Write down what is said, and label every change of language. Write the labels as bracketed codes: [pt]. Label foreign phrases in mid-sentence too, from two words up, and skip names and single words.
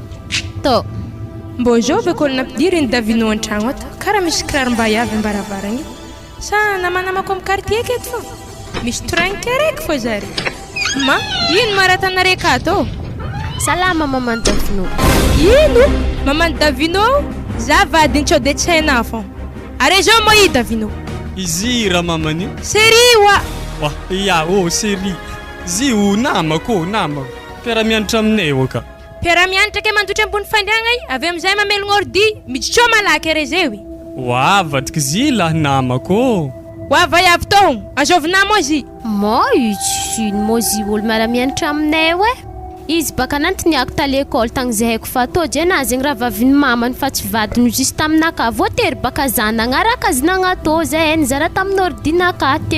[mg] to mbo jovy ko nampidiry ny davino an-tragno ato karaha misy kiraromba avy ambaravaragny sa namanamako amin'ny quartier aketo fo misy tranke raiky fo zary ma ino maratanare akato salama maman Davino ino maman Davino za vadiny tsao de tsy hainao fo are zao mo i Davino izy ra mamani seri wa ya seri zi o namako pera mianatra aminay oka pera mianatra ke mandotra ambony fandriagna i avy amizay mamelogna ordi miditro malaky are zewi vadiky zy lah namako vai avy tohon azovina mozy itsy mozy olo miara-mianatra aminay hoe izy baka nantiniako ta l'école tagny zay haiko fa to jena zegny raha vaviny mamany fa tsy vadiny juste aminaka voatery baka zanagnaraka azy nagnato zay nizara tamin'ny ordinaka te